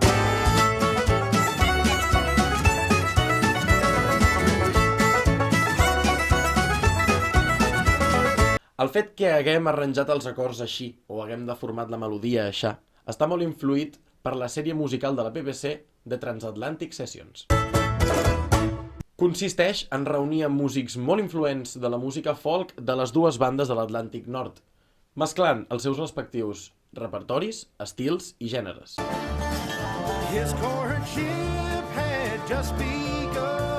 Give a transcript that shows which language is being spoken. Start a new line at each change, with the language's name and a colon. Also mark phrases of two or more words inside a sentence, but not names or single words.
Catalan: El fet que haguem arranjat els acords així, o haguem deformat la melodia així, està molt influït per la sèrie musical de la BBC The Transatlantic Sessions. Consisteix en reunir músics molt influents de la música folk de les dues bandes de l'Atlàntic Nord, mesclant els seus respectius repertoris, estils i gèneres.
English: His courtship had just begun.